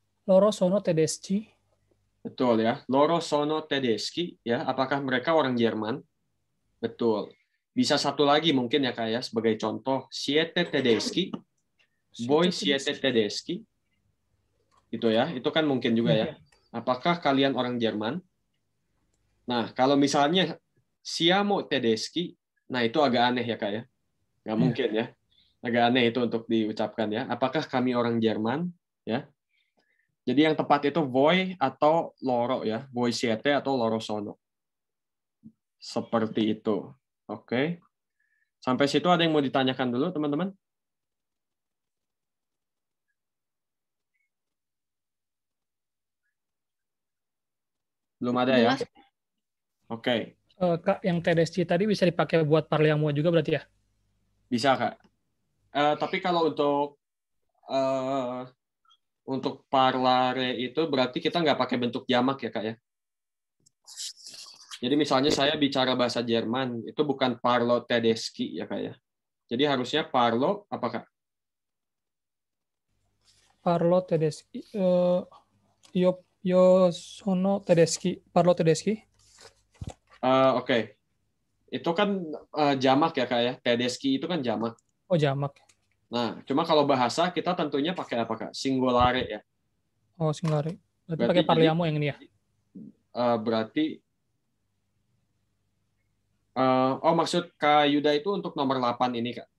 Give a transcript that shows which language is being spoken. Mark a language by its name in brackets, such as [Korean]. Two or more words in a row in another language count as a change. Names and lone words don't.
[Italian] Loro sono tedeschi. [Indonesian] Betul ya. [Italian] Loro sono tedeschi ya. [Indonesian] Apakah mereka orang Jerman? Betul. Bisa satu lagi mungkin ya Kak ya sebagai contoh. [Italian] Siete tedeschi. Voi siete tedeschi. [Indonesian] Itu ya. Itu kan mungkin juga ya. Apakah kalian orang Jerman? Nah, kalau misalnya [Italian] siamo tedeschi, [Indonesian] nah itu agak aneh ya Kak ya. Nggak mungkin ya. Agak aneh itu untuk diucapkan ya. Apakah kami orang Jerman? Ya. Jadi yang tepat itu voi atau loro ya. [Italian] Voi siete atau loro sono. [Indonesian] Seperti itu. Oke. Sampai situ ada yang mau ditanyakan dulu teman-teman? Belum ada ya? Oke. Kak, yang tedeschi tadi bisa dipakai buat parliamo juga berarti ya? Bisa Kak. Tapi kalau untuk parlare itu berarti kita nggak pakai bentuk jamak ya Kak ya. Jadi misalnya saya bicara bahasa Jerman, itu bukan [Italian] parlo tedeschi [Indonesian] ya Kak ya. Jadi harusnya parlo apa Kak? [Italian] Parlo tedeschi. Io sono tedeschi. Parlo tedeschi. [Indonesian] Oke. Itu kan jamak ya Kak ya. Tedeschi itu kan jamak. Oh, jamak. Nah, cuma kalau bahasa kita tentunya pakai apa Kak? Singolare ya. Oh, singolare. Berarti pakai parliamo yang ini ya? Berarti maksud Kak Yuda itu untuk nomor 8 ini Kak?